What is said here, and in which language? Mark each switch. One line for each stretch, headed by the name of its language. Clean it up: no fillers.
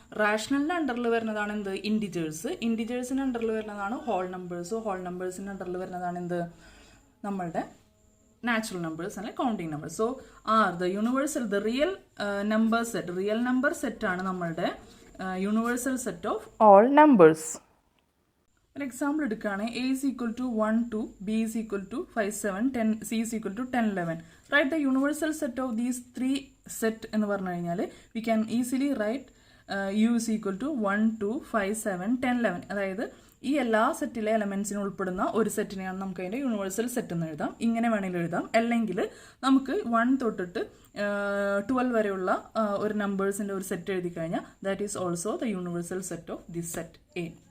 Malayalam: റാഷണലിന്റെ അണ്ടറിൽ വരുന്നതാണ് എന്ത്? ഇൻഡിജേഴ്സ്. ഇൻഡിജേഴ്സിന്റെ അണ്ടറിൽ വരുന്നതാണ് ഹോൾ നമ്പേഴ്സ്. ഹോൾ നമ്പേഴ്സിന്റെ അണ്ടറിൽ വരുന്നതാണ് എന്ത്? നമ്മളുടെ നാച്ചുറൽ നമ്പേഴ്സ് അല്ലെങ്കിൽ counting numbers.
English: so the universal, the real number set, real number set
Malayalam: ആണ് നമ്മളുടെ
English: Universal set of all numbers.
Malayalam: ഒരു എക്സാമ്പിൾ എടുക്കുകയാണെങ്കിൽ
English: A is equal to 1, 2, B is equal to 5, 7, 10, C is equal to 10, 11. Write the universal set of these three set
Malayalam: എന്ന് പറഞ്ഞു കഴിഞ്ഞാൽ
English: we can easily write U is equal to 1, 2, 5, 7, 10, 11.
Malayalam: അതായത് ഈ എല്ലാ സെറ്റിലെ എലമെന്റ്സിനും ഉൾപ്പെടുന്ന ഒരു സെറ്റിനെയാണ് നമുക്ക് അതിന്റെ യൂണിവേഴ്സൽ സെറ്റ് എന്ന് എഴുതാം. ഇങ്ങനെ വേണമെങ്കിൽ എഴുതാം. അല്ലെങ്കിൽ നമുക്ക് 1 തൊട്ടിട്ട് 12 വരെയുള്ള ഒരു നമ്പേഴ്സിന്റെ ഒരു സെറ്റ് എഴുതി കഴിഞ്ഞാൽ
English: That is also the universal set of this set A.